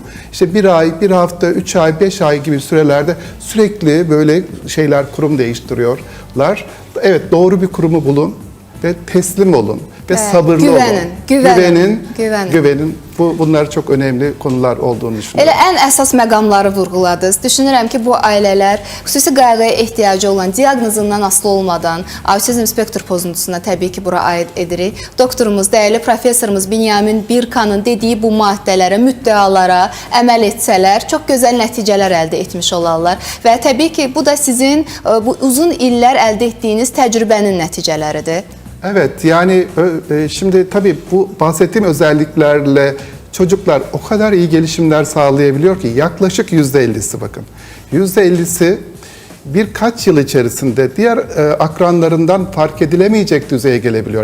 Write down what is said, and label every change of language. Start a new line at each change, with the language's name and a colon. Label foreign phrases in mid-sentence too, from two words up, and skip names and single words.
Turkish: İşte 1 ay, 1 hafta, 3 ay, 5 ay gibi sürelerde sürekli böyle kurum değiştiriyorlar. Evet, doğru bir kurumu bulun ve teslim olun ve sabırlı olun. Güvenin. Bunlar çok önemli konular olduğunu düşünüyorum.
Azerbaijani: Elə ən əsas məqamları vurğuladınız. Düşünürəm ki, bu ailələr xüsusi qayğıya ehtiyacı olan, diaqnozundan asılı olmadan avtizm spektr pozuntusuna təbii ki, bura aid edirik. Doktorumuz, dəyərli professorumuz Binyamin Birkanın dediyi bu maddələrə, müddəalara əməl etsələr, çox gözəl nəticələr əldə etmiş olarlar. Və təbii ki, bu da sizin bu uzun illər əldə etdiyiniz təcrübənin nəticələridir.
Turkish: Evet, yani şimdi tabii bu bahsettiğim özelliklerle çocuklar o kadar iyi gelişimler sağlayabiliyor ki yaklaşık %50'si bakın. %50'si birkaç yıl içerisinde diğer akranlarından fark edilemeyecek düzeye gelebiliyor.